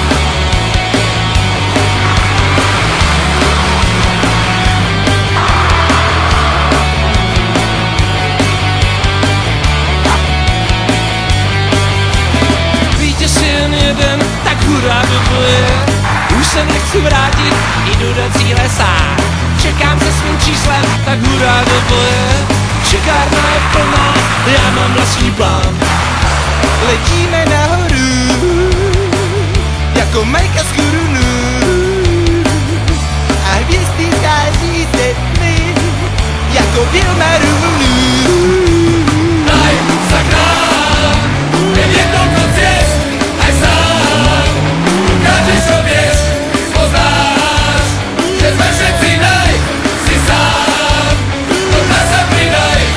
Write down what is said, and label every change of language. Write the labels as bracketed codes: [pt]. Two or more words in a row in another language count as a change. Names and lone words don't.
[cs] Jeden, tak hurá do boje. Už se nechci vrátit, jdu do cíle sám. Čekám se svým číslem, tak hurá do boje. Čekárna je plná, já mám vlastní plán. Letíme nahoru, jako Majka z Churunu. A hvězdy září se tmy, jako Vilma Rumunu. [sk] Daj sa k nám, je toľko ciest, aj sám ukážeš, čo vieš. Poznáš, že sme všetci naj, si sám, do nás sa pridaj.